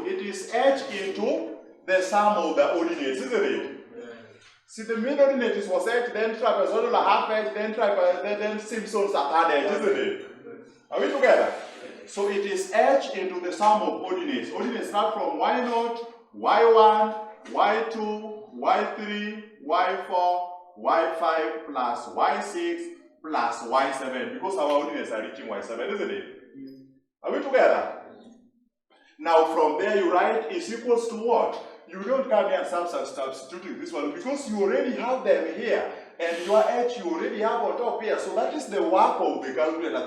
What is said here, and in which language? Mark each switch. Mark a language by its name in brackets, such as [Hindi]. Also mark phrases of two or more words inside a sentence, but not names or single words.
[English] It is h into the sum of the ordinates, isn't it? See, the mid-ordinate was h, then trapezoidal half h, then Simpson's at third h, isn't it? Are we together? So it is h into the sum of ordinates. Ordinates start from y0, y1, y2, y3, y4, y5 plus y6 plus y7, because our ordinates are reaching y7, isn't it? Are we together? Now from there you write is equals to what? You don't come here and start substituting this one because you already have them here. And your h you already have on top here. So that is the work of the calculator.